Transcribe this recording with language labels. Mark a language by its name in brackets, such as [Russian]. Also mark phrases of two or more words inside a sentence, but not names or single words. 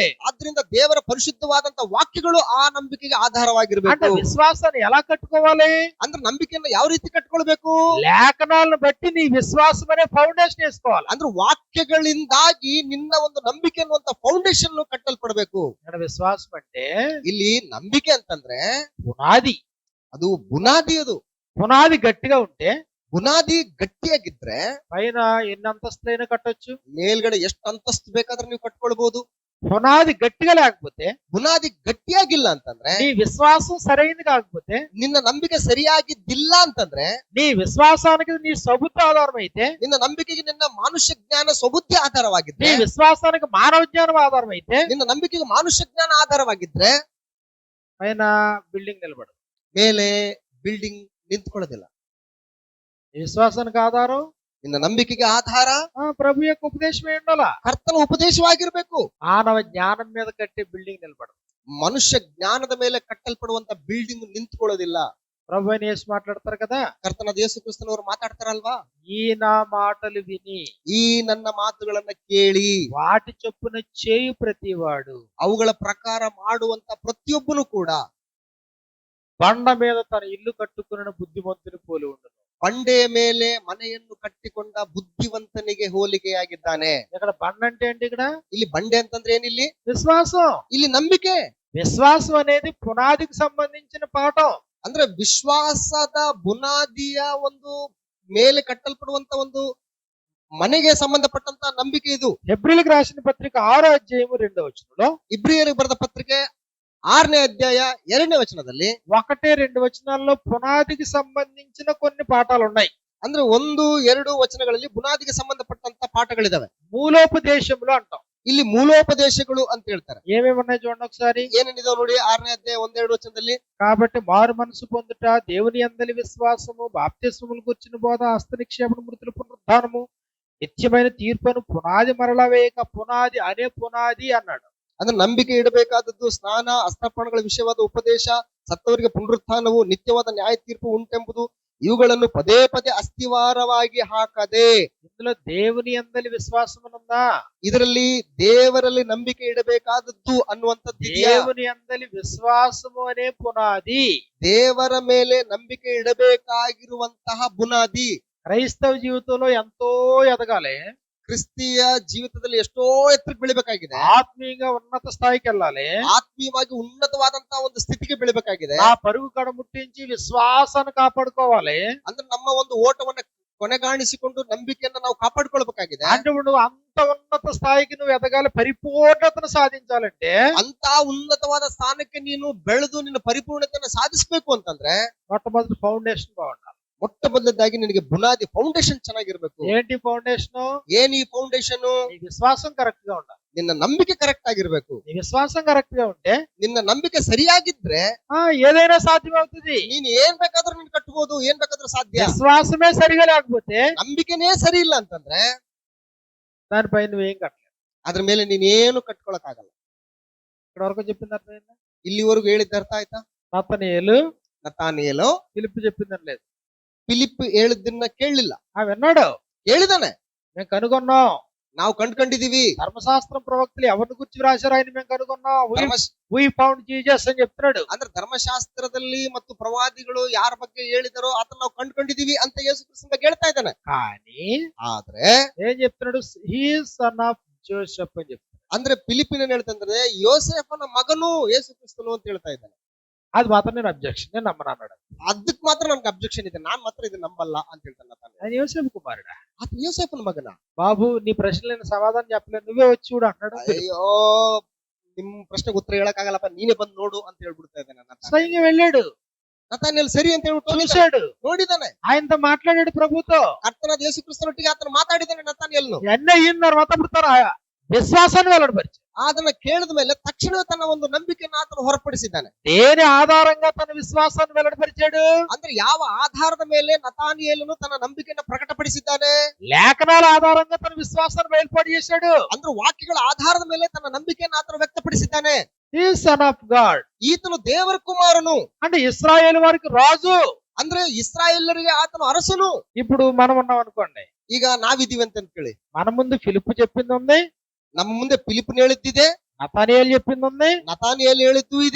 [Kannada] ಆದ್ರಿಂದ ದೇವರ ಪರಿಶುದ್ಧವಾದಂತ ವಾಕ್ಯಗಳು ಆ ನಂಬಿಕೆಗೆ [Telugu] అంటే [Kannada] ಆಧಾರವಾಗಿರಬೇಕು. [Telugu] విశ్వాసాన్ని ఎలా కట్టుకోవాలి? [Kannada] ಅಂದ್ರೆ ನಂಬಿಕೆಯನ್ನ ಯಾವ ರೀತಿ ಕಟ್ಕೊಳ್ಬೇಕು? [Telugu] లేఖనాలను బట్టి నీ విశ్వాసం అనే ఫౌండేషన్ వేసుకోవాలి. [Kannada] ಅಂದ್ರೆ ವಾಕ್ಯಗಳಿಂದಾಗಿ ನಿನ್ನ ಒಂದು ನಂಬಿಕೆ ಅನ್ನುವಂತ ಫೌಂಡೇಶನ್ ಕಟ್ಟಲ್ಪಡಬೇಕು. [Telugu] ఇక్కడ విశ్వాసం అంటే [Kannada] ಇಲ್ಲಿ ನಂಬಿಕೆ ಅಂತಂದ್ರೆ [Telugu] పునాది. [Kannada] ಅದು ಬುನಾದಿ. ಅದು [Telugu] పునాది గట్టిగా ఉంటే [Kannada] ಬುನಾದಿ ಗಟ್ಟಿಯಾಗಿದ್ರೆ [Telugu] పైన ఎన్ని అంతస్తులైనా కట్టొచ్చు. [Kannada] ಮೇಲ್ಗಡೆ ಎಷ್ಟು ಅಂತಸ್ತು ಬೇಕಾದ್ರೆ ನೀವು ಕಟ್ಕೊಳ್ಬಹುದು. [Telugu] పునాది గట్టిగా లేకపోతే, [Kannada] ಬುನಾದಿ ಗಟ್ಟಿಯಾಗಿಲ್ಲ ಅಂತಂದ್ರೆ, [Telugu] నీ విశ్వాసం సరైనది కాకపోతే, [Kannada] ನಿನ್ನ ನಂಬಿಕೆ ಸರಿಯಾಗಿದ್ದಿಲ್ಲ ಅಂತಂದ್ರೆ, [Telugu] నీ విశ్వాసానికి నీ సబుద్ధి ఆధారం అయితే, [Kannada] ನಿನ್ನ ನಂಬಿಕೆಗೆ ನಿನ್ನ ಮಾನುಷ್ಯ ಜ್ಞಾನ ಸ್ವಬುದ್ಧಿ [Telugu] నీ [Kannada] ಆಧಾರವಾಗಿದ್ರೆ, [Telugu] విశ్వాసానికి మానవ జ్ఞానం ఆధారం అయితే, [Kannada] ನಿನ್ನ ನಂಬಿಕೆಗೆ ಮಾನುಷ್ಯ ಜ್ಞಾನ ಆಧಾರವಾಗಿದ್ರೆ [Telugu] పైన బిల్డింగ్ నిలబడదు. [Kannada] ಮೇಲೆ ಬಿಲ್ಡಿಂಗ್ ನಿಂತ್ಕೊಳ್ಳೋದಿಲ್ಲ. [Telugu] నీ విశ్వాసానికి ఆధారం [Kannada] ನಿನ್ನ ನಂಬಿಕೆಗೆ ಆಧಾರ [Telugu] ప్రభు యొక్క ఉపదేశమే ఉండాలా. [Kannada] ಕರ್ತನ ಉಪದೇಶವಾಗಿರ್ಬೇಕು. [Telugu] మానవ జ్ఞానం మీద కట్టే బిల్డింగ్ నిలబడదు. [Kannada] ಮನುಷ್ಯ ಜ್ಞಾನದ ಮೇಲೆ ಕಟ್ಟಲ್ಪಡುವಂತ ಬಿಲ್ಡಿಂಗ್ ನಿಂತ್ಕೊಳ್ಳೋದಿಲ್ಲ. [Telugu] ప్రభు అని యేసు మాట్లాడతారు కదా, [Kannada] ಕರ್ತನ ಯೇಸು ಕ್ರಿಸ್ತನವರು ಮಾತಾಡ್ತಾರಲ್ವಾ, [Telugu] ఈ నా మాటలు విని [Kannada] ಈ ನನ್ನ ಮಾತುಗಳನ್ನ ಕೇಳಿ [Telugu] వాటి చొప్పున చేయు ప్రతివాడు [Kannada] ಅವುಗಳ ಪ್ರಕಾರ ಮಾಡುವಂತ ಪ್ರತಿಯೊಬ್ಬನು ಕೂಡ [Telugu] బండ మీద తన ఇల్లు కట్టుకున్న బుద్ధిమంతుని పోలి ఉండును. [Kannada] ಬಂಡೆಯ ಮೇಲೆ ಮನೆಯನ್ನು ಕಟ್ಟಿಕೊಂಡ ಬುದ್ಧಿವಂತನಿಗೆ ಹೋಲಿಕೆಯಾಗಿದ್ದಾನೆ. [Telugu] ఇక్కడ బండ అంటే ఏంటి? ఇక్కడ [Kannada] ಇಲ್ಲಿ ಬಂಡೆ ಅಂತಂದ್ರೆ ಏನಿಲ್ಲಿ? [Telugu] విశ్వాసం. [Kannada] ಇಲ್ಲಿ ನಂಬಿಕೆ. [Telugu] విశ్వాసం అనేది పునాదికి సంబంధించిన పాఠం. [Kannada] ಅಂದ್ರೆ ವಿಶ್ವಾಸದ ಬುನಾದಿಯ ಒಂದು ಮೇಲೆ ಕಟ್ಟಲ್ಪಡುವಂತ ಒಂದು ಮನೆಗೆ ಸಂಬಂಧಪಟ್ಟಂತ ನಂಬಿಕೆ ಇದು. [Telugu] హెబ్రీయులకు రాసిన పత్రిక 6వ అధ్యాయము 2వ వచనంలో, [Kannada] ಇಬ್ರಿಯರಿಗೆ ಬರೆದ ಪತ್ರಿಕೆ 6ನೇ ಅಧ್ಯಾಯ 2ನೇ ವಚನದಲ್ಲಿ [Telugu] 1-2 వచనాల్లో పునాదికి సంబంధించిన కొన్ని పాఠాలు ఉన్నాయి. [Kannada] ಅಂದ್ರೆ 1-2 ವಚನಗಳಲ್ಲಿ ಬುನಾದಿಗೆ ಸಂಬಂಧಪಟ್ಟಂತ ಪಾಠಗಳಿದಾವೆ. [Telugu] మూలోపదేశములు అంటాం. [Kannada] ಇಲ್ಲಿ ಮೂಲೋಪದೇಶಗಳು ಅಂತ ಹೇಳ್ತಾರೆ. [Telugu] ఏమేమి ఉన్నాయి చూడండి ఒకసారి. [Kannada] ಏನೇನಿದಾವೆ ನೋಡಿ 6ನೇ ಅಧ್ಯಾಯ 1-2 ವಚನದಲ್ಲಿ. [Telugu] కాబట్టి మారు మనసు పొందుట, దేవుని యందలి విశ్వాసము, బాప్తిస్మములు గుర్చిన బోధ, హస్త నిక్షేపణ, మృతుల పునరుద్ధానము, నిత్యమైన తీర్పును పునాది మరల వేయక పునాది అనే పునాది అన్నాడు. [Kannada] ಅಂದ್ರೆ ನಂಬಿಕೆ ಇಡಬೇಕಾದದ್ದು ಸ್ನಾನ, ಅಸ್ತರ್ಪಣಗಳ ವಿಷಯವಾದ ಉಪದೇಶ, ಸತ್ತವರಿಗೆ ಪುನರುತ್ಥಾನವು, ನಿತ್ಯವಾದ ನ್ಯಾಯ ತೀರ್ಪು ಉಂಟೆಂಬುದು, ಇವುಗಳನ್ನು ಪದೇ ಪದೇ ಅಸ್ಥಿವಾರವಾಗಿ ಹಾಕದೆ. [Telugu] ఇందులో దేవుని యందలి విశ్వాసమునుందా? [Kannada] ಇದರಲ್ಲಿ ದೇವರಲ್ಲಿ ನಂಬಿಕೆ ಇಡಬೇಕಾದದ್ದು ಅನ್ನುವಂಥದ್ದು ಇದೆಯಾ? [Telugu] దేవుని యందలి విశ్వాసము అనే పునాది. [Kannada] ದೇವರ ಮೇಲೆ ನಂಬಿಕೆ ಇಡಬೇಕಾಗಿರುವಂತಹ ಬುನಾದಿ. [Telugu] క్రైస్తవ జీవితంలో ఎంతో ఎదగాలి. [Kannada] ಕ್ರಿಸ್ತಿಯ ಜೀವಿತದಲ್ಲಿ ಎಷ್ಟೋ ಎತ್ತರಕ್ಕೆ ಬೆಳಿಬೇಕಾಗಿದೆ. [Telugu] ఆత్మీయంగా ఉన్నత స్థాయికి వెళ్ళాలి. [Kannada] ಆತ್ಮೀಯವಾಗಿ ಉನ್ನತವಾದಂತಹ ಒಂದು ಸ್ಥಿತಿಗೆ ಬೆಳಿಬೇಕಾಗಿದೆ. [Telugu] ఆ పరుగు కడ ముట్టించి విశ్వాసాన్ని కాపాడుకోవాలి. [Kannada] ಅಂದ್ರೆ ನಮ್ಮ ಒಂದು ಓಟವನ್ನ ಕೊನೆಗಾಣಿಸಿಕೊಂಡು ನಂಬಿಕೆಯನ್ನ ನಾವು ಕಾಪಾಡಿಕೊಳ್ಬೇಕಾಗಿದೆ. [Telugu] అంటే నువ్వు అంత ఉన్నత స్థాయికి నువ్వు ఎదగాలి, పరిపూర్ణతను సాధించాలంటే, [Kannada] ಅಂತ ಉನ್ನತವಾದ ಸ್ಥಾನಕ್ಕೆ ನೀನು ಬೆಳೆದು ನಿನ್ನ ಪರಿಪೂರ್ಣತೆಯನ್ನು ಸಾಧಿಸಬೇಕು ಅಂತಂದ್ರೆ [Telugu] మొట్టమొదటి ఫౌండేషన్ బాగుండాలి. [Kannada] ಮೊಟ್ಟ ಮೊದಲದಾಗಿ ನಿನಗೆ ಬುನಾದಿ ಫೌಂಡೇಶನ್ ಚೆನ್ನಾಗಿರ್ಬೇಕು. [Telugu] ఏంటి ఫౌండేషన్? [Kannada] ಏನ್ ಈ ಫೌಂಡೇಶನ್? [Telugu] నీ విశ్వాసం కరెక్ట్ గా ఉండాలి. [Kannada] ನಿನ್ನ ನಂಬಿಕೆ ಕರೆಕ್ಟ್ ಆಗಿರ್ಬೇಕು. [Telugu] నీ విశ్వాసం కరెక్ట్ గా ఉంటే [Kannada] ನಿನ್ನ ನಂಬಿಕೆ ಸರಿಯಾಗಿದ್ರೆ [Telugu] ఏదైనా సాధ్యమవుతుంది. [Kannada] ನೀನ್ ಏನ್ ಬೇಕಾದ್ರೂ ನೀನ್ ಕಟ್ಟಬಹುದು, ಏನ್ ಬೇಕಾದ್ರೂ ಸಾಧ್ಯ. [Telugu] విశ్వాసమే సరిగా లేకపోతే [Kannada] ನಂಬಿಕೆನೇ ಸರಿ ಇಲ್ಲ ಅಂತಂದ್ರೆ [Telugu] దానిపై నువ్వేం కట్టలేదు. [Kannada] ಅದ್ರ ಮೇಲೆ ನೀನೇನು ಕಟ್ಕೊಳಕ್ ಆಗಲ್ಲ. [Telugu] ఇక్కడ వరకు చెప్పింది అర్థమైందా? [Kannada] ಇಲ್ಲಿವರೆಗೂ ಹೇಳಿದ ಅರ್ಥ ಆಯ್ತಾ? [Telugu] నతనయేలు [Kannada] ನತಾನಿಯೇಲು [Telugu] పిలుపు చెప్పిందని లేదు. [Kannada] ಫಿಲಿಪ್ ಹೇಳಿದ್ದನ್ನ ಕೇಳಲಿಲ್ಲ, [Telugu] విన్నాడు. [Kannada] ಕೇಳಿದಾನೆ. [Telugu] మేము కనుగొన్నాం. [Kannada] ನಾವು ಕಂಡ್ಕೊಂಡಿದೀವಿ. [Telugu] ధర్మశాస్త్రం ప్రవక్తలు ఎవరిని గురించి రాశారు ఆయన మేము కనుగొన్నాం. [English] we found Jesus [Telugu] అని చెప్తున్నాడు. [Kannada] ಅಂದ್ರೆ ಧರ್ಮಶಾಸ್ತ್ರದಲ್ಲಿ ಮತ್ತು ಪ್ರವಾದಿಗಳು ಯಾರ ಬಗ್ಗೆ ಹೇಳಿದಾರೋ ಅದನ್ನ ನಾವು ಕಂಡ್ಕೊಂಡಿದೀವಿ ಅಂತ ಯೇಸು ಕ್ರಿಸ್ತನ ಬಗ್ಗೆ ಹೇಳ್ತಾ ಇದ್ದಾನೆ. [Telugu] కానీ [Kannada] ಆದ್ರೆ [Telugu] ఏం చెప్తున్నాడు? [English] he is son of Joseph [Telugu] అని చెప్తున్నాడు. [Kannada] ಅಂದ್ರೆ ಫಿಲಿಪಿನ ಹೇಳ್ತಂದ್ರೆ ಯೋಸೇಫನ ಮಗನು ಯೇಸು ಕ್ರಿಸ್ತನು ಅಂತ ಹೇಳ್ತಾ ಇದ್ದಾನೆ. [Telugu] అది మాత్రం నేను అబ్జెక్షన్, నేను నమ్మను అన్నాడు. [Kannada] ಅದಕ್ಕೆ ಮಾತ್ರ ನನ್ಗೆ ಅಬ್ಜೆಕ್ಷನ್ ಇದೆ, ನಾನ್ ಮಾತ್ರ ಇದು ನಂಬಲ್ಲ ಅಂತ ಹೇಳ್ತಾನೆ. [Telugu] ఆయన యోసేపు కుమారుడా? [Kannada] ಆತ ಯೋಸೇಫನ ಮಗನ. [Telugu] బాబు నీ ప్రశ్నలైన సమాధానం చెప్పలేదు, నువ్వే వచ్చి చూడు అన్నాడు. [Kannada] ಅಯ್ಯೋ, ನಿಮ್ ಪ್ರಶ್ನೆಗೆ ಉತ್ತರ ಹೇಳಕ್ ಆಗಲ್ಲಪ್ಪ, ನೀನೇ ಬಂದು ನೋಡು ಅಂತ ಹೇಳ್ಬಿಡ್ತಾ ಇದ್ದಾನೆ. [Telugu] స్వయంగా వెళ్ళాడు, [Kannada] ನತಾನಿಯೇಲ್ ಸರಿ ಅಂತ ಹೇಳ್ಬಿಟ್ಟು [Telugu] చూశాడు, [Kannada] ನೋಡಿದಾನೆ. [Telugu] ఆయనతో మాట్లాడాడు ప్రభుతో. [Kannada] ಕರ್ತನಾದ ಯೇಸು ಕ್ರಿಸ್ತನೊಟ್ಟಿಗೆ ಆತನ ಮಾತಾಡಿದಾನೆ ನತಾನಿಯೇಲ್ನು. [Telugu] ఇవన్నీ అయిన తర్వాత ఇప్పుడు విశ్వాసాన్ని వెల్లడిపరిచాడు. [Kannada] ಅದನ್ನ ಕೇಳಿದ ಮೇಲೆ ತಕ್ಷಣ ತನ್ನ ಒಂದು ನಂಬಿಕೆಯನ್ನು ಆತನು ಹೊರಪಡಿಸಿದ್ದಾನೆ. [Telugu] దేని ఆధారంగా తన విశ్వాసాన్ని వెల్లడిపరిచాడు? [Kannada] ಅಂದ್ರೆ ಯಾವ ಆಧಾರದ ಮೇಲೆ ನತಾನಿಯೇಲನು ತನ್ನ ನಂಬಿಕೆಯನ್ನು ಪ್ರಕಟಪಡಿಸಿದ್ದಾನೆ? [Telugu] లేఖనాల ఆధారంగా తన విశ్వాసాన్ని బయలుపడి చేశాడు. [Kannada] ಅಂದ್ರೆ ವಾಕ್ಯಗಳ ಆಧಾರದ ಮೇಲೆ ತನ್ನ ನಂಬಿಕೆಯನ್ನು ಆತನು ವ್ಯಕ್ತಪಡಿಸಿದ್ದಾನೆ. [English] ఈ son of God [Kannada] ಈತನು ದೇವರ ಕುಮಾರನು, [Telugu] అంటే ఇశ్రాయేలు వారికి రాజు. [Kannada] ಅಂದ್ರೆ ಇಸ್ರಾಯೇಲರಿಗೆ ಆತನು ಅರಸನು. [Telugu] ఇప్పుడు మనం ఉన్నాం అనుకోండి, [Kannada] ಈಗ ನಾವಿದೀವಿ ಅಂತ ಕೇಳಿ, [Telugu] మన ముందు ఫిలిప్పు చెప్పింది ఉంది, [Kannada] ನಮ್ಮ ಮುಂದೆ ಫಿಲಿಪ್ಪನು ಹೇಳಿದ್ದಿದೆ, [Telugu] నతానియేలు చెప్పింది ఉంది, [Kannada] ನತಾನಿಯೇಲ್ ಹೇಳಿದ್ದು ಇದೆ,